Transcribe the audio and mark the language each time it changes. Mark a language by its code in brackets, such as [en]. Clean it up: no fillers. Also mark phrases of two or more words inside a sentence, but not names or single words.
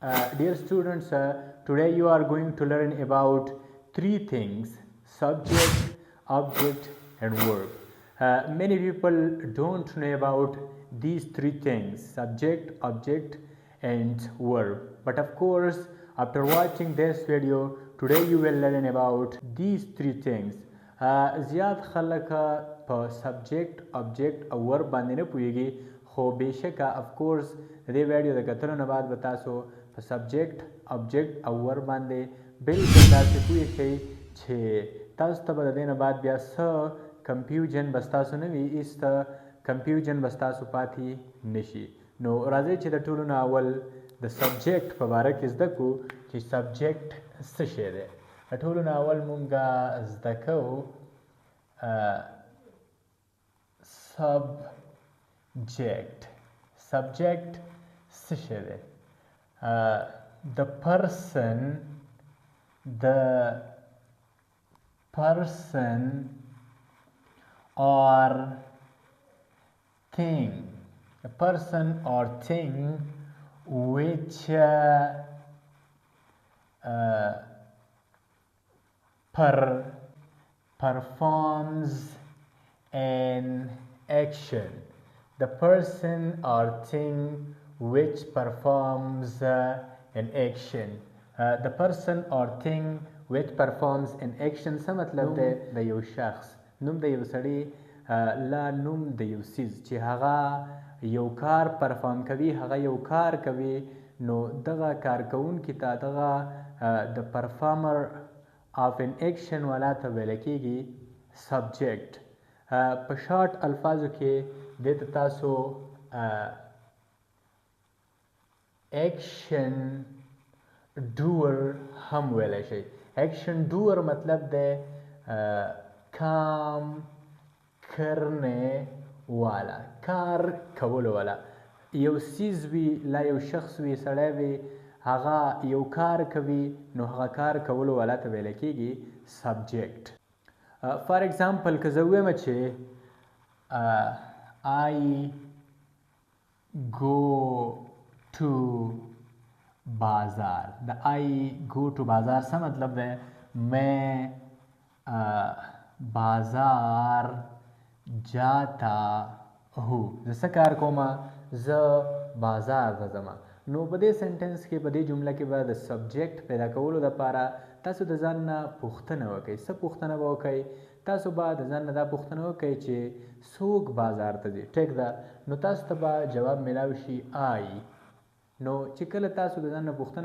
[en] Dear students, today you are going to learn about three things: subject, object, and verb. Many people don't know about these three things: subject, object, and verb. But of course, after watching this video, today you will learn about these three things. [ps] زیات خلک په سبجیکټ object او ورب باندې نه پوهیږي خو بېشکه [en] of course [ps] د دې ویډیو د کتلو نه بعد به تاسو په سبجیکټ object او ورب باندې بالکل داسې پوه شئ چې تاسو ته به د دې نه بعد بیا څه کنفیوژن به ستاسو نه وي هېڅ کنفیوژن به ستاسو پاتې نه شي نو راځئ چې د ټولو نه اول د سبجیکټ په باره کې زده کړو چې سبجیکټ څه شی دی د ټولو نه اول مونږ زده کوو subject څه شی دی [en] the person or thing which performs an action. The person or thing which performs an action. The person or thing which performs an action [ps] څه مطلب دی د یو شخص نوم د یو سړي لا نوم د یو څیز چې هغه یو کار پرفارم کوي هغه یو کار کوي نو دغه کارکوونکي ته دغه د [en] performer of an action [ps] والا ته ویل کېږي subject. په شارټ الفاظو کې دې ته تاسو [en] action doer [ps] هم ویلی شئ [en] action doer [ps] مطلب دی [ur] کام کرنے والا [ps] کار کولو والا یو څیز وي لا یو شخص وي سړی وي هغه یو کار کوي نو هغه کار کولو والا ته ویل کېږي subject. [en] for example [ps] که زه ووایم چې [en] I go to [ps] بازار د [en] I go to [ps] بازار څه مطلب دی [ur] میں بازار جاتا ہوں [ps] زه څه کار کوم زه بازار ته ځم نو په دې سنټنس کې په دې جمله کې به د سبجیکټ پیدا کولو دپاره تاسو د ځان نه پوښتنه وکئ څه پوښتنه به وکئ تاسو به د ځان نه دا پوښتنه وکئ چې څوک بازار ته ځي ټیک ده نو تاسو ته به جواب میلاو شي آی نو چې کله تاسو د ځان نه پوښتنه